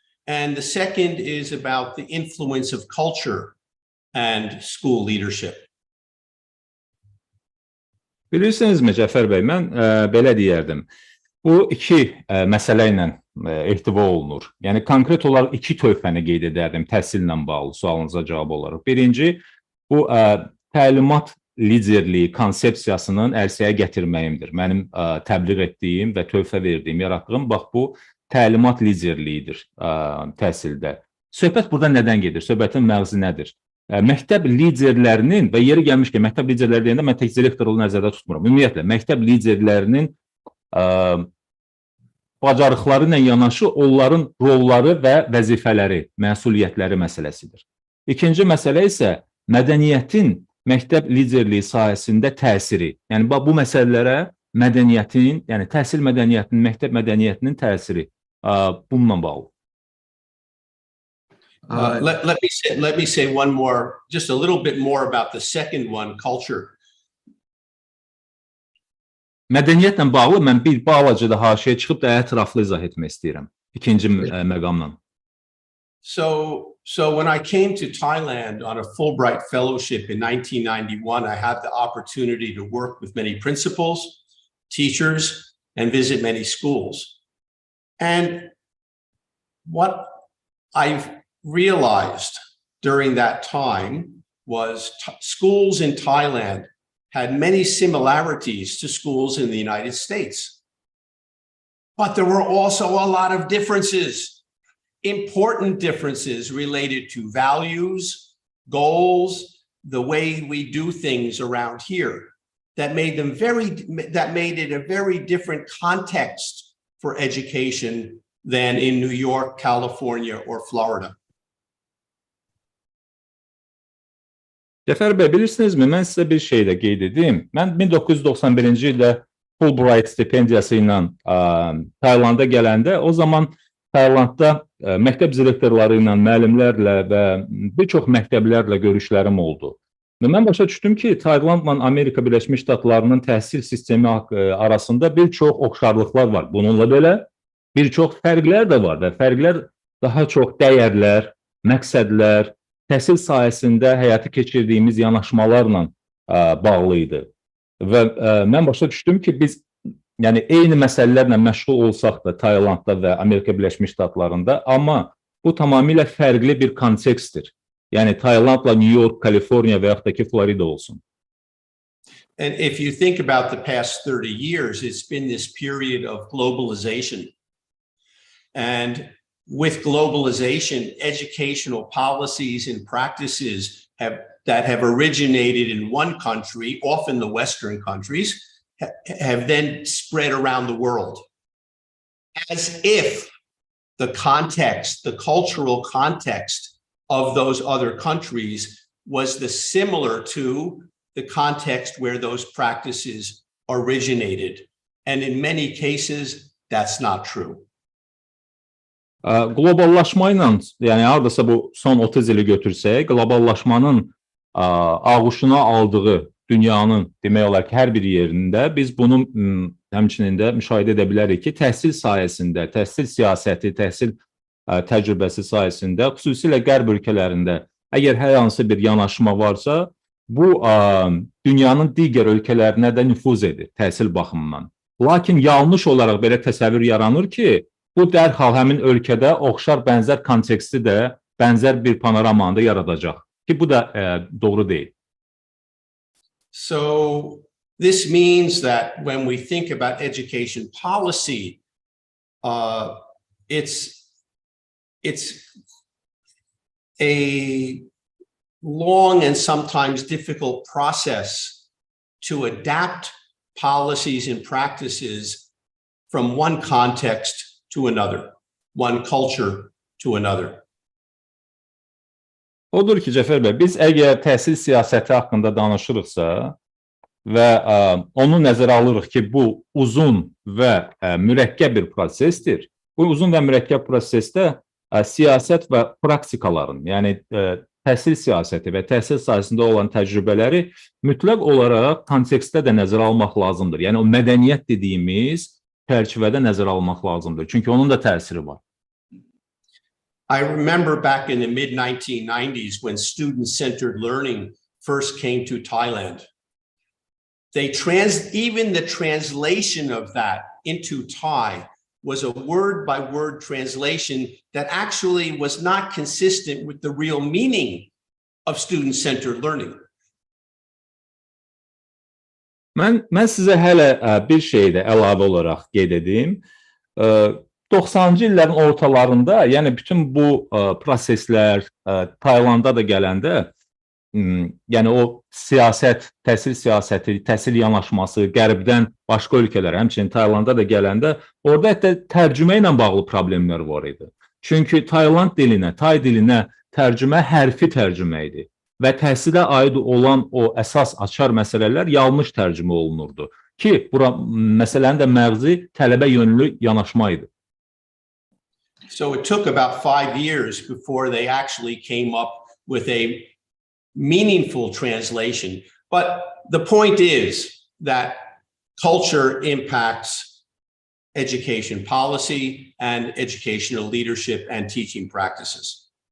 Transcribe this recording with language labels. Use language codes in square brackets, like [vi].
[en] And the second is about the influence of culture and school leadership. [az] Bilirsinizmi Cəfər bəy, mən belə deyərdim. Bu iki məsələ ilə ehtiva olunur. Yəni konkret olaraq iki tövhəni qeyd edərdim təhsillə bağlı sualınıza cavab olaraq. Birinci, bu təlimat liderliyi konsepsiyasının ərsəyə gətirməyimdir. Mənim təbliğ etdiyim və tövhə verdiyim, yaratdığım bax bu təlimat liderliyidir təhsildə. Söhbət burada nədən gedir? Söhbətin məğzi nədir? Məktəb liderlərinin və yeri gəlmiş ki, məktəb liderləri deyəndə mən tək direktoru nəzərdə tutmuram. Ümumiyyətlə, məktəb liderlərinin bacarıqları ilə yanaşı onların rolları və vəzifələri, məsuliyyətləri məsələsidir. İkinci məsələ isə mədəniyyətin məktəb liderliyi sahəsində təsiri. Yəni bu məsələlərə mədəniyyətin, yəni təhsil mədəniyyətinin, məktəb mədəniyyətinin təsiri bununla bağlı. [en] Let me say one more, just a little bit more about the second one, culture. [az] Mədəniyyətlə bağlı mən bir balaca da haşiyə çıxıb da ətraflı izah etmək istəyirəm. İkinci məqamla. [en] So when I came to Thailand on a Fulbright fellowship in 1991, I had the opportunity to work with many principals, teachers, and visit many schools. And what I've realized during that time was schools in Thailand had many similarities to schools in the United States. But there were also a lot of differences, important differences related to values, goals, the way we do things around here that made it a very different context for education than in New York, California, or Florida. [az] Cəfər bəy, bilirsinizmi, mən sizə bir şey də qeyd edeyim. Mən 1991-ci ildə Fulbright stipendiyası ilə Taylanda gələndə, o zaman Taylandda məktəb direktorları ilə, müəllimlərlə və bir çox məktəblərlə görüşlərim oldu. Və mən başa düşdüm ki, Taylandla Amerika Birləşmiş Ştatlarının təhsil sistemi arasında bir çox oxşarlıqlar var. Bununla belə bir çox fərqlər də var və fərqlər daha çox dəyərlər, məqsədlər, təhsil sahəsində həyata keçirdiyimiz yanaşmalarla bağlı idi. Və mən başa düşdüm ki, biz yəni eyni məsələlərlə məşğul olsaq da Taylandda və Amerika Birləşmiş Ştatlarında, amma bu tamamilə fərqli bir kontekstdir. Yəni Taylandla New York, Kaliforniya və yaxud da ki, Florida olsun. [en] And if you think about the past 30 years, it's been this period of globalization. And with globalization, educational policies and practices that have originated in one country, often the Western countries, have then spread around the world. As if the context, the cultural context of those other countries was similar to the context where those practices originated. And in many cases, that's not true. [az] Qloballaşma ilə, yəni hardasa bu son 30 ili götürsək, qloballaşmanın ağuşuna aldığı dünyanın demək olar ki, hər bir yerində biz bunu həmçinin də müşahidə edə bilərik ki, təhsil sayəsində, təhsil siyasəti, təhsil təcrübəsi sayəsində, xüsusilə qərb ölkələrində əgər hər hansı bir yanaşma varsa, bu dünyanın digər ölkələrinə də nüfuz edir təhsil baxımından. Lakin yanlış olaraq belə təsəvvür yaranır ki, bu dərhal həmin ölkədə oxşar bənzər konteksti də bənzər bir panoramanı da yaradacaq ki, bu da doğru deyil. [en] So this means that when we think about education policy, it's a long and sometimes difficult process to adapt policies and practices from one context to another, one culture to another. [az] Odur ki, Cəfər bəy, biz əgər təhsil siyasəti haqqında danışırıqsa və onu nəzərə alırıq ki, bu uzun və mürəkkəb bir prosesdir. Bu uzun və mürəkkəb prosesdə siyasət və praktikaların, yəni təhsil siyasəti və təhsil sahəsində olan təcrübələri mütləq olaraq kontekstdə də nəzərə almaq lazımdır. Yəni o mədəniyyət dediyimiz çərçivədə nəzərə almaq lazımdır. Çünki onun da təsiri var. [en] I remember back in the mid-1990s when student-centered learning first came to Thailand. even the translation of that into Thai was a word-by-word translation that actually was not consistent with the real meaning of student-centered learning. [az] Mən sizə hələ bir şey də əlavə olaraq qeyd edeyim. 90-cı illərin ortalarında, yəni bütün bu proseslər Taylanda da gələndə, yəni o siyasət, təhsil siyasəti, təhsil yanaşması qərbdən başqa ölkələrə, həmçinin Taylanda da gələndə, orada hətta tərcümə ilə bağlı problemlər var idi. Çünki Tayland dilinə, Tay dilinə tərcümə hərfi tərcümə idi və təhsilə aid olan o əsas açar məsələlər yanlış tərcümə olunurdu ki, bura məsələnin də məğzi tələbə yönlü yanaşma idi. [en] So it took about 5 years before they actually came up with a meaningful translation. But the point is that culture impacts education policy and educational leadership and teaching practices.